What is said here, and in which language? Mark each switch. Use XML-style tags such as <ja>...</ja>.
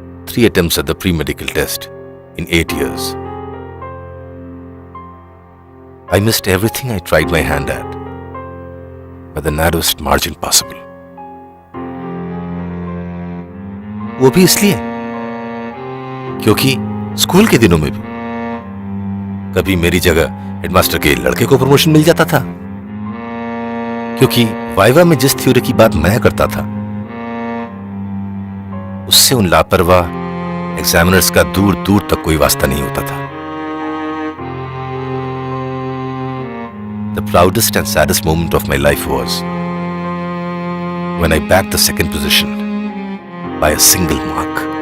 <en>3 attempts at the pre-medical test in 8 years. I missed everything I tried my hand at by the narrowest margin possible.</en> <hi>वो भी इसलिए क्योंकि school के दिनों में भी कभी मेरी जगह हेडमास्टर के लड़के को प्रमोशन मिल जाता था, क्योंकि वाइवा में जिस थ्योरी की बात मैं करता था उससे उन लापरवाह एग्जामिनर्स का दूर दूर तक कोई वास्ता नहीं होता था।</hi> <en>The proudest and saddest moment of my life was when I bagged the second position by a single mark.</en>